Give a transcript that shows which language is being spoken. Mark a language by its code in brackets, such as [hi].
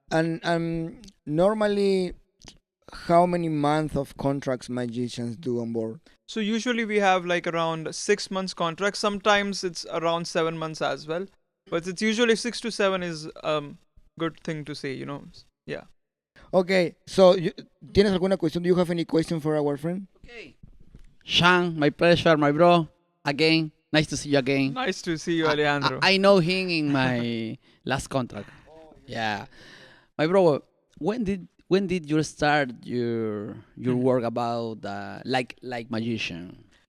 [en] And normally, how many months of contracts magicians do on board? so usually we have like around 6 months contract. Sometimes it's around 7 months as well. But it's usually 6 to 7 is good thing to say, Yeah. Okay, so [es] ¿tienes alguna cuestión? [en] Do you have any question for our friend? Okay. Sean, my pleasure, my bro. Again, nice to see you again. Nice to see you, Alejandro. I know him in my last contract. Yeah, my bro. When did you start your work about like magician?